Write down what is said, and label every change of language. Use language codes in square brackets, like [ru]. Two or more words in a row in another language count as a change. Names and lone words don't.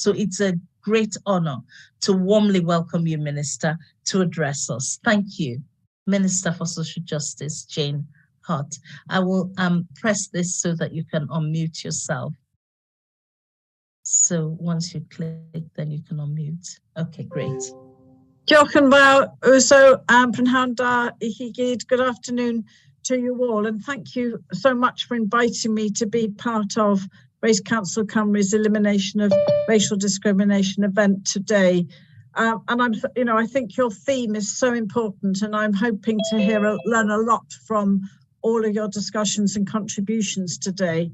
[en] So it's a great honor to warmly welcome you, Minister, to address us. Thank you. Minister for Social Justice, Jane Hart. I will press this so that you can unmute yourself. So once you click, then you can unmute. Okay, great. [cy] Diolch yn fawr. So, Prynhawn da I chi gyd. [en] Good afternoon to you all, and thank you so much for inviting me to be part of Race Council Cymru's Elimination of Racial Discrimination event today. And I think your theme is so important, and I'm hoping to learn a lot from all of your discussions and contributions today.